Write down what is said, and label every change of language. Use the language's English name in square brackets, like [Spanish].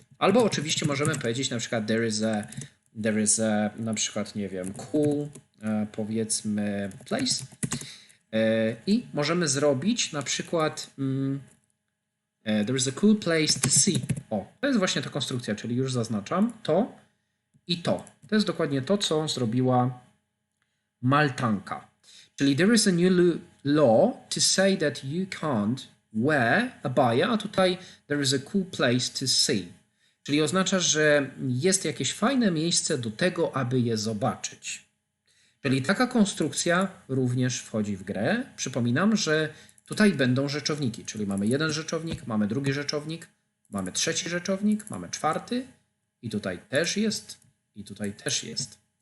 [Polish] Albo oczywiście możemy powiedzieć na przykład [English] there is a [Polish] na przykład, nie wiem, cool, powiedzmy, place. I możemy zrobić na przykład [English] there is a cool place to see. [Polish] O, to jest właśnie ta konstrukcja, czyli już zaznaczam to i to. To jest dokładnie to, co zrobiła Maltanka. Czyli [English] there is a new law to say that you can't wear abaya, [Polish] a tutaj [English] there is a cool place to see. [Polish] Czyli oznacza, że jest jakieś fajne miejsce do tego, aby je zobaczyć. Czyli taka konstrukcja również wchodzi w grę. Przypominam, że tutaj będą rzeczowniki, czyli mamy jeden rzeczownik, mamy drugi rzeczownik, mamy trzeci rzeczownik, mamy czwarty i tutaj też jest, i tutaj też jest.